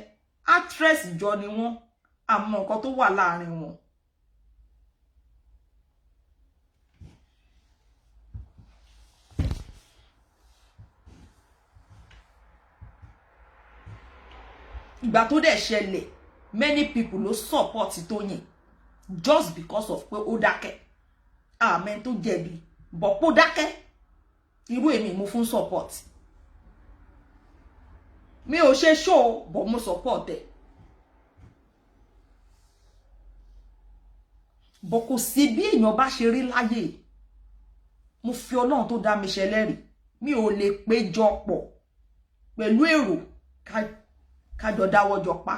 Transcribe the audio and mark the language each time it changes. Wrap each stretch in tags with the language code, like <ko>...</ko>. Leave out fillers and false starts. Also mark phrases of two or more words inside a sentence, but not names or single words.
<yo>Actress jọ ni wọ́n. Àmọ́ nǹkan tó wà láàrin wọn. Ìgbà tó dẹ̀ ṣẹlẹ̀,</yo> <en>many people</en> <yo>ló support Tóyìn</yo> <en>just because of</en> <yo>pé ó dákẹ́. Àmín tó jẹ̀bi, bọ̀ pó dákẹ́. Irú èmi mo fún support. Mi ò ṣe show, but mo support ẹ̀. Bọ̀ kò sí bí èèyàn bá ṣe rí láyé. Mo fi Ọlọ́run tó dá mi ṣẹlẹ́rìí. Mi ò lè péjọ pọ̀ pẹ̀lú èrò kájọ dáwọ́jọ pa.</yo>